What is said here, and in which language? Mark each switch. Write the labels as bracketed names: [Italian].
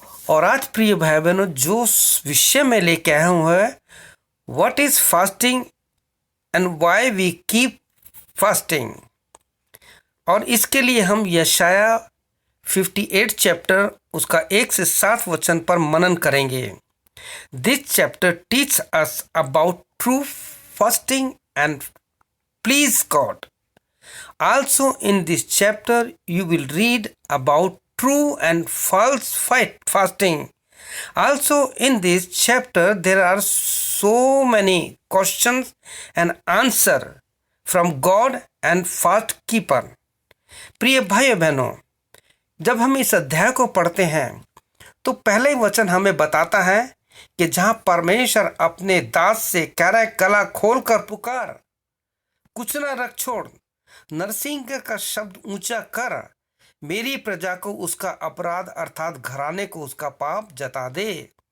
[Hindi] और आज प्रिय भाई बहनों, जो विषय में लेके आया हूँ है [English] What is fasting and why we keep fasting. [Hindi] और इसके लिए हम यशाया 58 चैप्टर उसका 1 से 7 वचन पर मनन करेंगे। [English] This chapter teach us about true fasting and please God. Also in this chapter you will read about true and false fasting. Also in this chapter there are so many questions and answer from God and fast keeper. [Hindi] प्रिय भाइयों बहनों, जब हम इस अध्याय को पढ़ते हैं तो पहले वचन हमें बताता है कि जहाँ परमेश्वर अपने दास से कह रहा है, गला खोल कर पुकार, कुछ ना रख छोड़, नरसिंह का शब्द ऊंचा कर, मेरी प्रजा को उसका अपराध अर्थात घराने को उसका पाप जता दे।